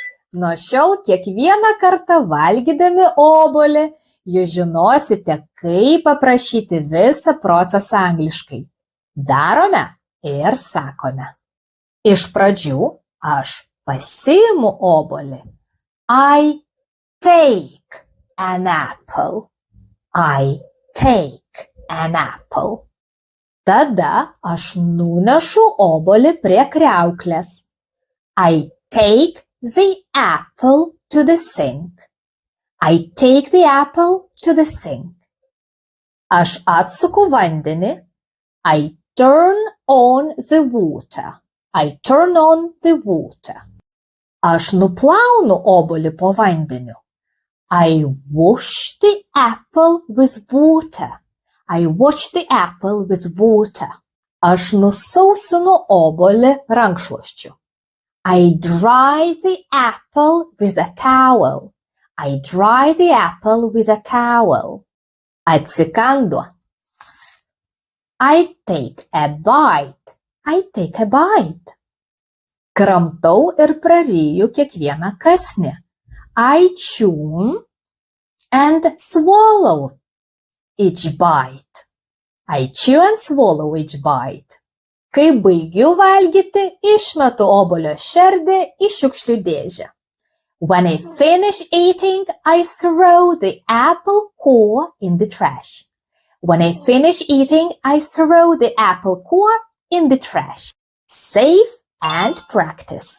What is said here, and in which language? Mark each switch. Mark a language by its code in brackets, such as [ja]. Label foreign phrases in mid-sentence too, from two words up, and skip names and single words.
[lt] Nuo šiol kiekvieną kartą valgydami obuolį, jūs žinosite, kaip paprašyti visą procesą angliškai. Darome ir sakome. Iš pradžių aš pasiimu obuolį. [en] I take an apple. I take an apple. [lt] Tada aš nunešu obuolį prie kriauklės. [en] I take the apple to the sink. I take the apple to the sink. [lt] Aš atsuku vandenį. [en] I turn on the water. I turn on the water. [lt] Aš nuplaunu obuolį po vandeniu. [en] I wash the apple with water. I wash the apple with water. [lt] Aš nusausinu obuolį rankšluosčiu. [en] I dry the apple with a towel. I dry the apple with a towel. Atsikandu. I take a bite. I take a bite. [lt] Kramtau ir praryju kiekvieną kąsnį. [en] I chew and swallow each bite. I chew and swallow each bite. [lt] Kai baigiu valgyti, išmetu obuolio šerdį į šiukšlių dėžę. [en] When I finish eating, I throw the apple core in the trash. When I finish eating, I throw the apple core in the trash. Save and practice.